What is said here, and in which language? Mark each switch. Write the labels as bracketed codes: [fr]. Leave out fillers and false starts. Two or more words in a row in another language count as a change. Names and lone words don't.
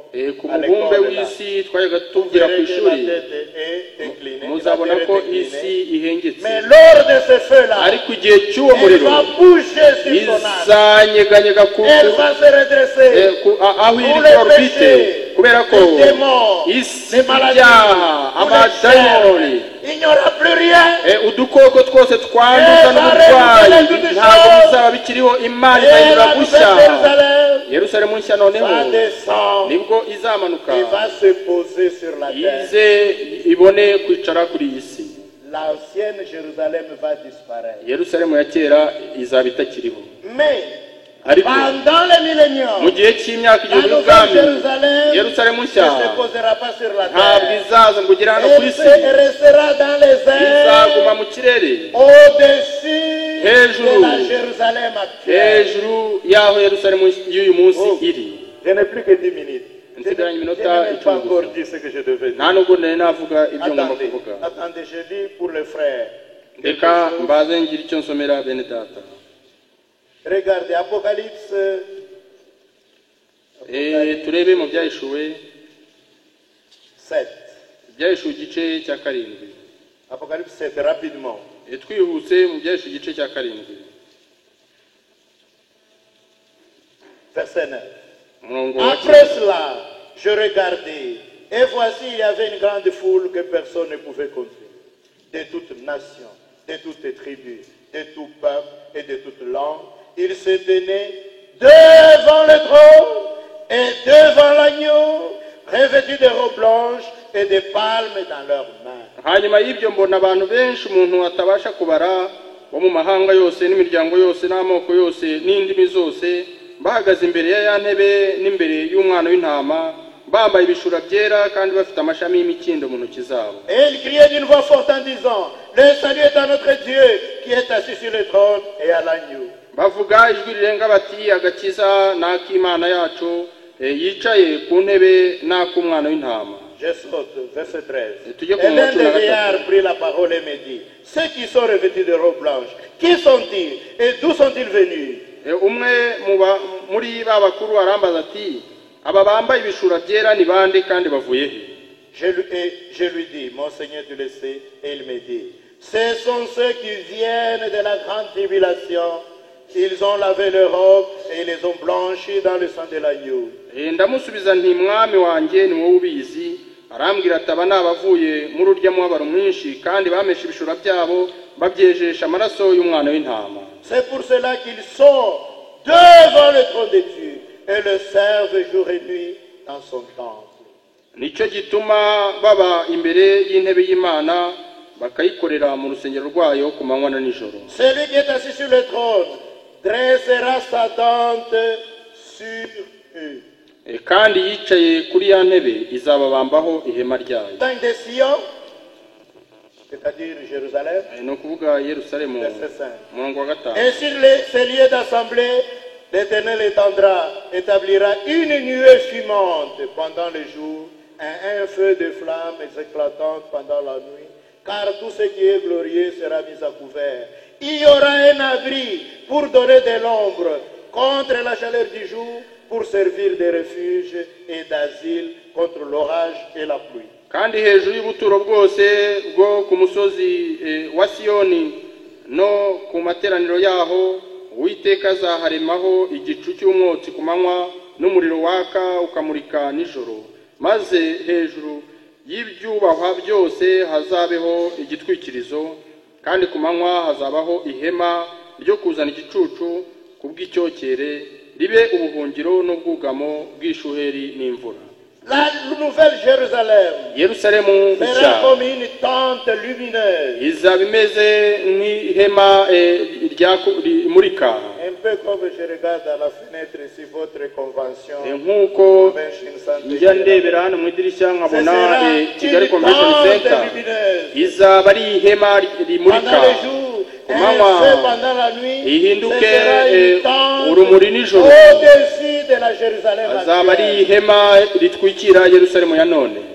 [rw] Ku [fr] à [rw] mubumbe [fr] l'école là. [rw] w'isi twajaga [fr] Vous [rw] tugira ku [fr] verrez que la [rw] ishuri, [fr] tête est inclinée. La [rw] muzabona [fr] terre [rw] ko [fr] est inclinée. [rw] isi ihengetse, [fr] Mais lors de ce feu-là, [rw] ariko igihe cy'uwo [fr] elle [rw] muriro [fr] va bouger sur son âme. [rw] izanyeganyega [fr] Elle va se redresser. [rw] aho iri [fr] Tous [rw] ku [fr] les [rw] orbite, [fr] péchés, [rw] kubera ko [fr] les démons, [rw] isi [fr] les maladies, [rw] ibyaha, [fr] tous les [rw] amadayimoni, germes, il n'y aura plus rien. udukoko twose twanduza n'uburwayi ntabwo bizaba bikiriho. Imana [fr] Et [rw] izahindura [fr] la [rw] gushya. [fr] nouvelle Jérusalem [rw] Yerusalemu nshya noneho [fr] va descendre [rw] nibwo izamanuka [fr] et va se poser sur la terre. [rw] ize ibone kwicara kuri iyi si. [fr] L'ancienne Jérusalem va disparaître. [rw] Yerusalemu ya kera izaba itakiriho, [fr] Mais [rw] ariko [fr] pendant le [rw] mu [fr] millénium, [rw] gihe cy'imyaka [fr] la [rw] igihumbi [fr] nouvelle [rw] y'ubwami, [fr] Jérusalem [rw] Yerusalemu [fr] ne [rw] nshya [fr] se posera pas sur la [rw] ntabwo [fr] terre. [rw] izaza ngo ugere hano ku [fr] Elle [rw] isi, [fr] restera dans les [rw] izaguma [fr] airs [rw] mu kirere [fr] au-dessus [rw] Hejuru. [fr] de la Jérusalem actuelle. [rw] hejuru y'aho Yerusalemu y'uyu munsi Oh. iri. [fr] Je n'ai plus que 10 minutes. Je [rw] Nsigaranye [fr] n'ai [rw] iminota [fr] même pas [rw] icumi [fr] encore [rw] gusa. [fr] dit ce que je devais dire. [rw] nta nubwo nari navuga ibyo ngomba [fr] Attendez, [rw] kuvuga. [fr] attendez, je lis pour le frère. quelque [rw] Reka [fr] chose. [rw] mbaze ngira icyo nsomera bene data. [fr] Regardez, Apocalypse, [rw] Turebe mu byahishuwe [fr] 7. [rw] ibyahishuwe igice cya karindwi. [fr] Apocalypse 7, rapidement. [rw] Twihuse mu byahishuwe igice cya karindwi [fr] Verset 9. [rw] umurongo wa [fr] Après cela, je regardais, et voici, il y avait une grande foule que personne ne pouvait compter, de toutes nations, de toutes tribus, de tout peuple et de toutes langues. Ils se tenaient devant le trône et devant l'agneau, revêtus de robes blanches et de palmes dans leurs mains. [rw] hanyuma y'ibyo mbona abantu benshi umuntu atabasha kubara bo mu mahanga yose n'imiryango yose n'amoko yose n'indimi zose bahagaze imbere ya ntebe n'imbere y'umwana w'intama, bambaye ibishura byera kandi bafite amashami y'imikindo mu ntoki zabo. [fr] Et ils criaient d'une voix forte en disant, le salut est à notre Dieu qui est assis sur le trône et à l'agneau. [rw] bavuga ijwi rirenga bati agakiza ni ak'Imana yacu yicaye ku ntebe n'ak'umwana w'intama. [fr] Je saute, verset 13. [rw] Tujye ku [fr] Et l'un [rw] murongo wa cumi na [fr] des vieillards [rw] gatatu. [fr] prit la parole et me dit, ceux qui sont revêtus de robes blanches, qui sont-ils et d'où sont-ils venus? [rw] Umwe muri ba bakuru arambaza ati, aba bambaye ibishura byera ni bande kandi bavuye he? [fr] Je lui dis, mon Seigneur, tu le sais, et il me dit, ce sont ceux qui viennent de la grande tribulation. Ils ont lavé leurs robes et ils les ont blanchis dans le sang de l'agneau. [rw] Ndamusubiza nti mwami wanjye ni wowe ubizi. Arambwira ati aba ni abavuye muri urya mubabaro mwinshi kandi bameshe ibishura byabo babyejesha amaraso y'umwana w'intama. [fr] C'est pour cela qu'ils sont devant le trône de Dieu et le servent jour et nuit dans son temple. [rw] Nicyo gituma baba imbere y'intebe y'Imana bakayikorera mu rusengero rwayo ku manywa na nijoro. [fr] Celui qui est assis sur le trône dressera sa tente sur eux. [rw] Kandi yicaye kuri ya ntebe izababambaho ihema ryayo. [fr] Dans de Sion, c'est-à-dire Jérusalem, [rw] No kuvuga Yerusalemu [fr] verset 5. [rw] murongo wa gatanu. [fr] Et sur ces lieux d'assemblée, l'Éternel établira une nuée fumante pendant le jour, un feu de flamme éclatante pendant la nuit, car tout ce qui est glorieux sera mis à couvert. Il y aura un abri pour donner de l'ombre contre la chaleur du jour, pour servir de refuge et d'asile contre l'orage et la pluie. [rw] Kandi hejuru y'ubuturo bwose bwo ku musozi wa Siyoni no ku materaniro yaho Uwiteka azaharemaho igicu cy'umwotsi ku manywa n'umuriro waka ukamurika nijoro, maze hejuru y'ibyubahwa byose hazabeho igitwikirizo, kandi ku manywa hazabaho ihema ryo kuzana igicucu ku bw'icyokere ribe ubuhungiro n'ubwugamo bw'ishuheri n'imvura. [fr] La nouvelle Jérusalem [rw] Yerusalemu [fr] sera comme une tente lumineuse, [rw] izaba imeze nk'ihema rimurika. [fr] un peu comme je regarde à la fenêtre ici votre convention. [rw] Nk'uko njya ndebera hano mu idirishya nkabona Kigali Convention Center, izaba ari ihema rimurika ku manywa, ihinduke urumuri nijoro. Azaba ari ihema ritwikira Yerusalemu ya none.